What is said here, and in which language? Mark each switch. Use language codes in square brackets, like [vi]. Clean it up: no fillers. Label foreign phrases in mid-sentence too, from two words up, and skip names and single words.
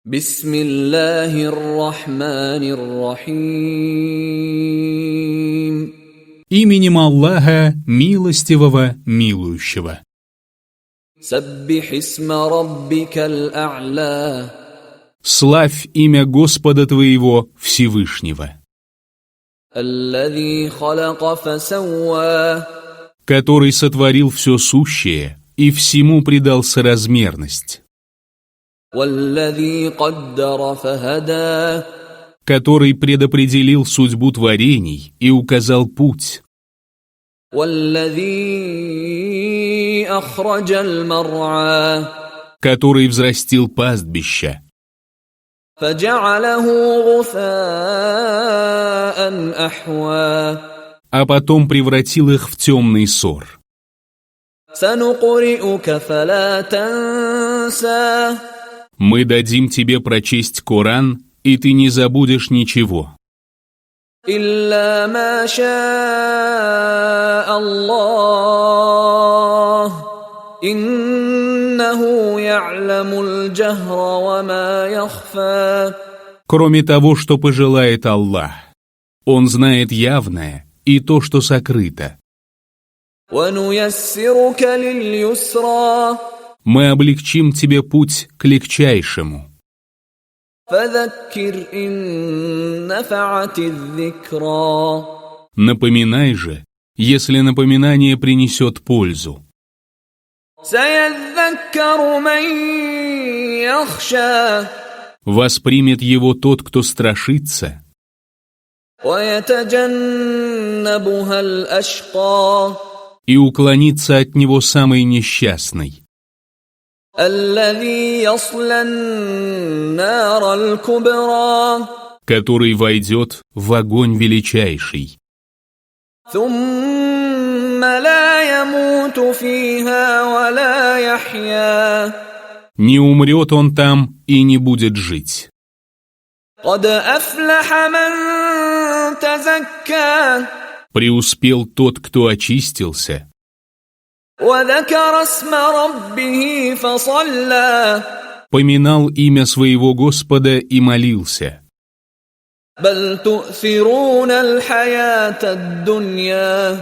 [ar] بسم الله الرحمن الرحيم. [ru] Именем Аллаха, милостивого, милующего. [ar] سبح اسم ربك الأعلى. [ru] Славь имя Господа твоего Всевышнего, [ar] الذي خلق فسوى. [ru] который сотворил все сущее и всему придал соразмерность, [ar] والذي قدر فهدى. [ru] который предопределил судьбу творений и указал путь, [ar] والذي أخرج المرعى. [ru] который взрастил пастбища, [ar] فجعله غثاء أحوى. [ru] а потом превратил их в темный сор. [ar] سنقرئك فلا تنسى. [ru] Мы дадим тебе прочесть Коран, и ты не забудешь ничего, [ar] إلا ما شاء الله. إنه يعلم الجهر وما يخفى. [ru] кроме того, что пожелает Аллах. Он знает явное и то, что сокрыто. [ar] ونيسرك لليسرى. [ru] Мы облегчим тебе путь к легчайшему. [ar] فذكر إن نفعت الذكرى. [ru] Напоминай же, если напоминание принесет пользу. [ar] سيذكر من يخشى. [ru] Воспримет его тот, кто страшится, [ar] ويتجنبها الأشقى. [ru] и уклонится от него самый несчастный, [ar] الذي يصلى النار الكبرى. [ru] который войдет в огонь величайший, [ar] ثم لا يموت فيها ولا يحيى. [ru] не умрет он там и не будет жить. [ar] قد أفلح من تزكى. [ru] Преуспел тот, кто очистился, [ar] وذكر اسم ربه فصلى. [ru] поминал имя своего Господа и молился. [ar] بل تؤثرون الحياة الدنيا.